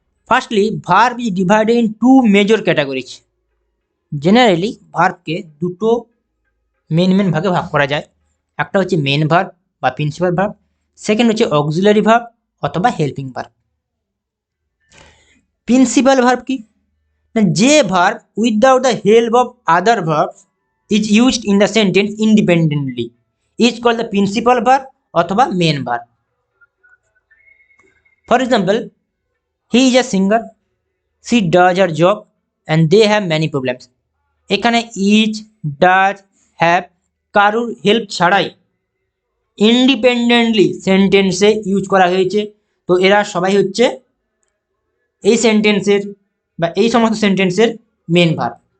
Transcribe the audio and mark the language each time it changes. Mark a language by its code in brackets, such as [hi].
[en] Firstly, verb is divided in two major categories. [bn] Generally, ভার্বকে দুটো main ভাগে ভাগ করা যায়। একটা হচ্ছে মেন ভার্ব বা প্রিন্সিপাল ভার্ব, সেকেন্ড হচ্ছে অক্সিলারি ভার্ব অথবা হেল্পিং ভার্ব। প্রিন্সিপাল ভার্ব কি? না, যে [en] Verb without the help of other verb is used in the sentence independently is called the principal verb অথবা main verb. For example, he is a singer, she does her job, and they have many problems. [bn] এখানে is, does, have কারুর help ছাড়াই independently সেন্টেন্সে use করা হয়েছে। তো এরা সবাই হচ্ছে এই সেন্টেন্সের বা এই সমস্ত সেন্টেন্সের মেন ভার্ব।